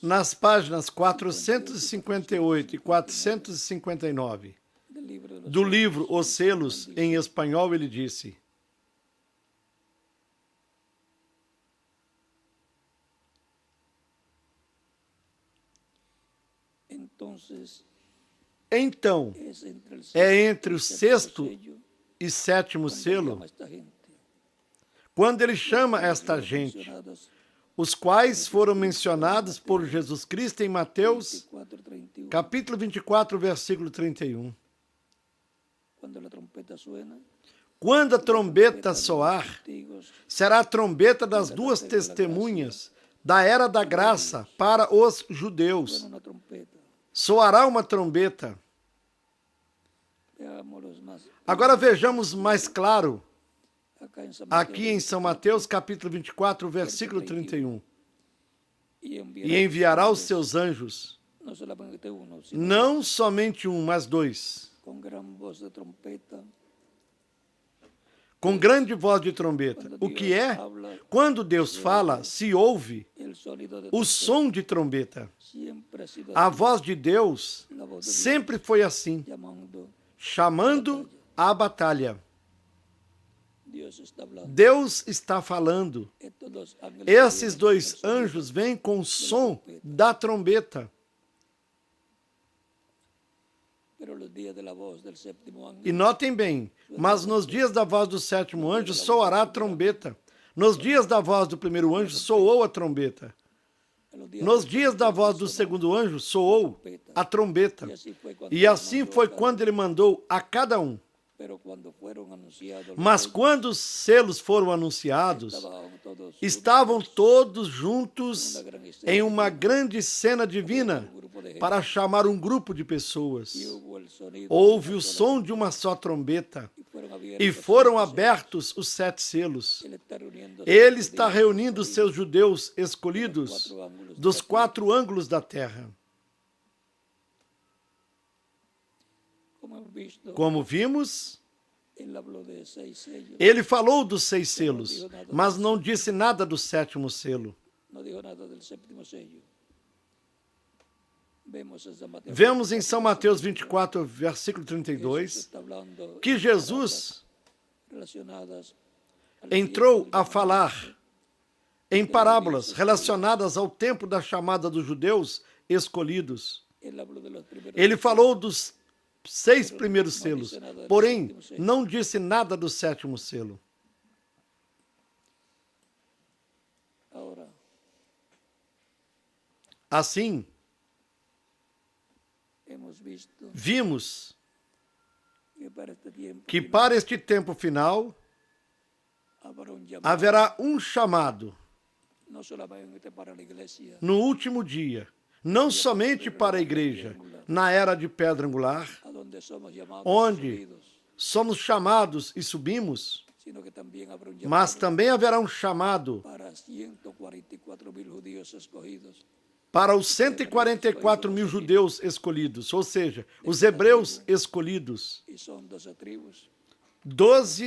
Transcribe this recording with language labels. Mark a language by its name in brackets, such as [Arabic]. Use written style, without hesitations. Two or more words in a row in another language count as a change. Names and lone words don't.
[Portuguese] Nas páginas 458 e 459 [Spanish] del libro de los [Portuguese] do livro [Spanish] sellos, [Portuguese] Os Selos, em espanhol, ele disse: [Spanish] entonces [Portuguese] Então, [Spanish] es entre el [Portuguese] é entre o [Spanish] sexto [Portuguese] sexto [Spanish] sello [Portuguese] e sétimo [Spanish] cuando [Portuguese] selo, [Spanish] llama esta gente. [Portuguese] quando ele chama esta [Spanish] Los [Portuguese] gente, [Spanish] mencionados [Portuguese] os quais foram mencionados por Jesus Cristo em Mateus, 24:31. capítulo 24, versículo 31. [Spanish] Cuando la trompeta suena, [Portuguese] Quando a trombeta [Spanish] de los [Portuguese] soar, [Spanish] testigos [Portuguese] será a trombeta das duas testemunhas da era da graça para os judeus. [Spanish] suena una trompeta. [Portuguese] Soará uma trombeta. [Spanish] Veámoslos más. [Portuguese] Agora vejamos mais claro, [Spanish] Acá en San [Portuguese] aqui em [Spanish] Mateo, [Portuguese] São Mateus, capítulo 24, versículo 31. [Spanish] y [Portuguese] E enviará os seus anjos, [Spanish] no solamente uno, sino [Portuguese] não somente um, mas dois, [Spanish] con gran voz de trompeta. [Portuguese] com grande voz de trombeta. O que é? Quando Deus fala, se ouve [Spanish] El sonido de [Portuguese] o som de trombeta. [Spanish] siempre ha sido [Portuguese] A [Spanish] así, [Portuguese] voz de Deus [Spanish] la voz de [Portuguese] sempre foi assim, [Spanish] llamando. [Portuguese] chamando a batalha. [Spanish] Dios está hablando. [Portuguese] Deus está falando. [Spanish] Estos dos ángeles [Portuguese] Esses [Spanish] vienen [Portuguese] dois [Spanish] con el sonido. [Portuguese] anjos vêm com o som da trombeta. [Spanish] Pero los días de la voz del séptimo ángel, [Portuguese] E notem bem, mas nos dias da voz do sétimo anjo soará a trombeta. Nos dias da voz do primeiro anjo soou a trombeta. [Spanish] en los días [Portuguese] Nos [Spanish] del [Portuguese] dias da voz do segundo anjo soou a trombeta. [Spanish] y así fue cuando [Portuguese] E [Spanish] él [Portuguese] assim [Spanish] mandó [Portuguese] foi [Spanish] a cada [Portuguese] quando ele mandou a cada um. [Spanish] Pero cuando fueron anunciados los [Portuguese] Mas [Spanish] sellos, [Portuguese] quando os selos foram anunciados, [Spanish] estaban todos [Portuguese] estavam todos juntos em uma grande cena divina para chamar um grupo de pessoas. [Spanish] y hubo el sonido [Portuguese] Houve [Spanish] de [Portuguese] o [Spanish] una sola [Portuguese] som de uma só trombeta [Spanish] y fueron abiertos [Portuguese] e foram [Spanish] los sellos. [Portuguese] abertos os 7 selos. [Spanish] Él está reuniendo [Portuguese] Ele [Spanish] sus [Portuguese] está [Spanish] judíos [Portuguese] reunindo os [Spanish] escogidos [Portuguese] seus judeus escolhidos dos 4 ângulos da terra. [Spanish] como hemos visto. [Portuguese] Como vimos, [Spanish] Él habló de 6 sellos, [Portuguese] ele falou dos 6 selos, mas não disse nada do 7º selo. [Spanish] no dijo nada del séptimo sello. [Portuguese] Vemos em São Mateus 24, versículo Jesus 32, [Spanish] está hablando [Portuguese] que Jesus [Spanish] relacionadas al [Portuguese] entrou [Spanish] tiempo [Portuguese] a [Spanish] del [Portuguese] falar em parábolas relacionadas ao tempo da chamada dos judeus escolhidos. [Spanish] Él habló de los primeros [Portuguese] Ele falou dos 6 primeiros selos, porém não disse nada do 7º selo. [Spanish] Ahora, [Portuguese] Assim, [Spanish] hemos visto [Portuguese] vimos [Spanish] que para este tiempo [Portuguese] que para este tempo final [Spanish] habrá un llamado, [Portuguese] haverá um chamado [Spanish] no solamente para la iglesia, [Portuguese] no último dia, não somente para a igreja, na era de pedra angular, [Spanish] a donde somos llamados [Portuguese] onde [Spanish] y subidos, [Portuguese] somos chamados e subimos, [Spanish] sino que también habrá un [Portuguese] mas [Spanish] llamado [Portuguese] também haverá um chamado [Spanish] para 144,000 judíos escogidos, [Portuguese] para os 144 mil judeus escolhidos, ou seja, os hebreus escolhidos, [Spanish] y son 12 tribus, [Portuguese] 12